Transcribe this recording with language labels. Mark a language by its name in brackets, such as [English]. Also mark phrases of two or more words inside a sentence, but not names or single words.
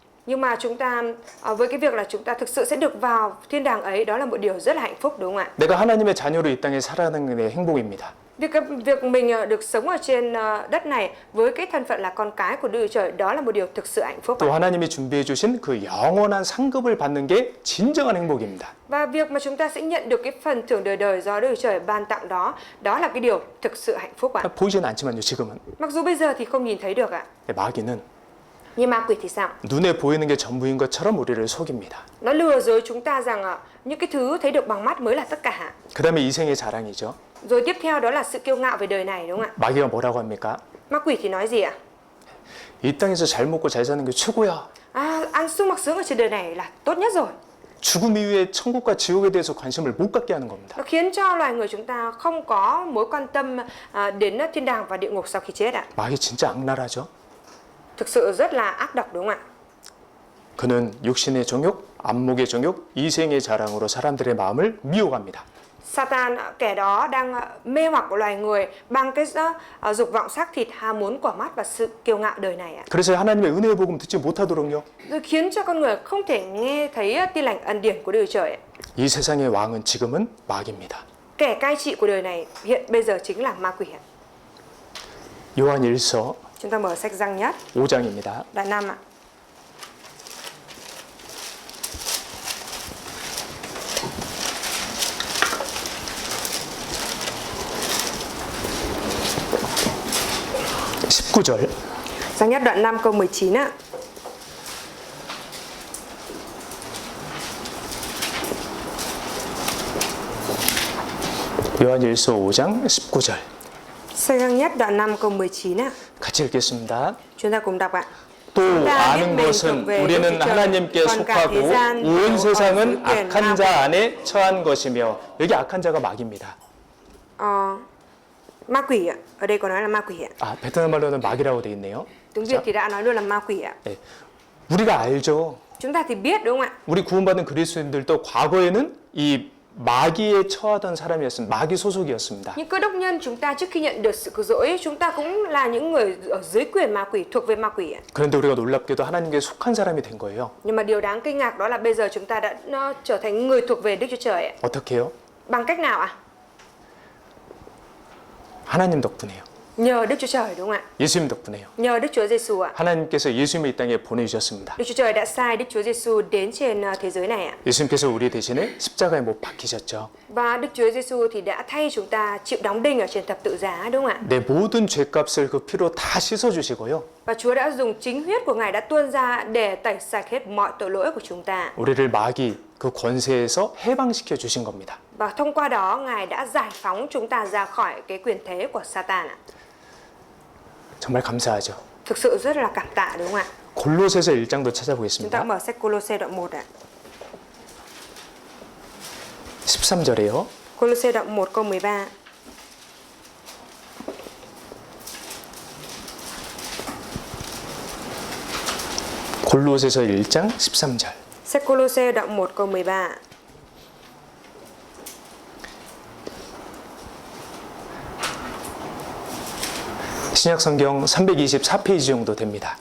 [Vietnamese] Nhưng mà chúng ta với cái việc là chúng ta thực sự sẽ được vào thiên đàng ấy, đó là một điều rất là hạnh phúc, đúng không ạ? [Korean] 내가 하나님의 자녀로 이 땅에 살아가는 게 행복입니다. [Vietnamese] Việc mình được sống ở trên đất này với cái thân phận là con cái của Đức Chúa Trời, đó là một điều thực sự hạnh phúc. [Korean] 또 하나님이 준비해 주신 그 영원한 상급을 받는 게 진정한 행복입니다. [Vietnamese] Và việc mà chúng ta sẽ nhận được cái phần thưởng đời đời do Đức Chúa Trời ban tặng đó, đó là cái điều thực sự hạnh phúc ạ. [Korean] 보이지는 않지만요, 지금은. [Vietnamese] Mặc dù bây giờ thì không nhìn thấy được ạ. [Korean] 마귀는 [Vietnamese] Nhưng ma quỷ thì sao? [Korean] 눈에 보이는 게 전부인 것처럼 우리를 속입니다. [Vietnamese] Nó lừa dối chúng ta rằng những cái thứ thấy được bằng mắt mới là tất cả. [Korean] 그다음에 이생의 자랑이죠. [Vietnamese] Rồi tiếp theo đó là sự kiêu ngạo về đời này, đúng không ạ? [Korean] 마귀가 뭐라고 합니까? [Vietnamese] Ma quỷ thì nói gì ạ? [Korean] 이 땅에서 잘 먹고 잘 사는 게 최고야. [Vietnamese] Ăn sung mặc sướng ở trên đời này là tốt nhất rồi. [Korean] 죽음 이후에 천국과 지옥에 대해서 관심을 못 갖게 하는 겁니다. [Vietnamese] Nó khiến cho loài người chúng ta không có mối quan tâm đến thiên đàng và địa ngục sau khi chết ạ. [Korean] 마귀 진짜 악랄하죠. [Vietnamese] Thực sự rất là ác độc, đúng không ạ? [Korean] 그는 육신의 정욕, 안목의 정욕, 이생의 자랑으로 사람들의 마음을 미혹합니다. [Vietnamese] Satan, kẻ đó đang mê hoặc của loài người bằng cái dục vọng xác thịt, ham muốn của mắt và sự kiêu ngạo đời này ạ. [Korean] 그래서 하나님의 은혜의 복음 듣지 못하도록요. [Vietnamese] Rồi khiến cho con người không thể nghe thấy tin lành ân điển của Đức Chúa Trời ạ. [Korean] 이 세상의 왕은 지금은 마귀입니다. [Vietnamese] Kẻ cai trị của đời này hiện bây giờ chính là ma quỷ ạ. [Korean] 요한 1서 [Vietnamese] Chúng ta mở sách Răng Nhất, [Korean] 5장입니다. [Vietnamese] đoạn 5 ạ. [Korean] (19절) [Vietnamese] Răng Nhất đoạn 5 câu 19 ạ. [Korean] 요한 1서 5장 19절 [Vietnamese] Sách Răng Nhất đoạn 5 câu 19 ạ. [Korean] 같이 읽겠습니다. [Vietnamese] Chúng ta cùng đọc ạ. [Korean] 또 아는 것은 우리는 하나님께 속하고 온 세상은 악한 자 안에 처한 것이며 여기 악한 자가 마귀입니다. [Vietnamese] Ma quỷ ạ. Ở đây có nói là ma quỷ ạ. [Korean] 아, 베트남 말로는 마귀라고 돼 있네요. [Vietnamese] Tiếng Việt thì đã nói luôn là ma quỷ ạ. [Korean] 네. 우리가 알죠. [Vietnamese] Chúng ta thì biết, đúng không ạ? [Korean] 우리 구원받은 그리스도인들도 과거에는 이 마귀에 처하던 사람이었습니다. 마귀 소속이었습니다. [Vietnamese] Những cơ đốc nhân chúng ta trước khi nhận được sự cứu rỗi, chúng ta cũng là những người ở dưới quyền ma quỷ, thuộc về ma quỷ ạ. [Korean] 그런데 우리가 놀랍게도 하나님께 속한 사람이 된 거예요. [Vietnamese] Nhưng mà điều đáng kinh ngạc đó là bây giờ chúng ta đã trở thành người thuộc về Đức Chúa Trời ạ. [Korean] 어떻게요? [Vietnamese] Bằng cách nào ạ? [Korean] 하나님 덕분에요. [Vietnamese] Nhờ Đức Chúa Trời, đúng không ạ? [Korean] 예수님 덕분에요. [Vietnamese] Nhờ Đức Chúa Giêsu ạ. [Korean] 하나님께서 예수님을 이 땅에 보내주셨습니다. [Vietnamese] Đức Chúa Trời đã sai Đức Chúa Giêsu đến trên thế giới này ạ. [Korean] 예수님께서 우리 대신에 십자가에 못 박히셨죠. [Vietnamese] Và Đức Chúa Giêsu thì đã thay chúng ta chịu đóng đinh ở trên thập tự giá, đúng không ạ? [Korean] 내 모든 죄값을 그 피로 다 씻어주시고요. [Vietnamese] Và Chúa đã dùng chính huyết của Ngài đã tuôn ra để tẩy sạch hết mọi tội lỗi của chúng ta. [Korean] 우리를 마귀 그 권세에서 해방시켜 주신 겁니다. [Vietnamese] Và thông qua đó Ngài đã giải phóng chúng ta ra khỏi cái quyền thế của Satan ạ. [Korean] 정말 감사하죠. [Vietnamese] Thực sự rất là cảm tạ, đúng không ạ? [Korean] 골로새서 1장도 [Vietnamese] Chúng ta [Korean] 찾아보겠습니다. [Vietnamese] mở sách Cô-lô-sê đoạn 1 ạ. [Korean] 13절에요. [Vietnamese] Cô-lô-sê đoạn 1 câu 13. [Korean] 골로새서 1장 13절. [Vietnamese] Sách Cô-lô-sê đoạn 1 câu 13. [Korean] 신약 성경 324페이지 정도 됩니다.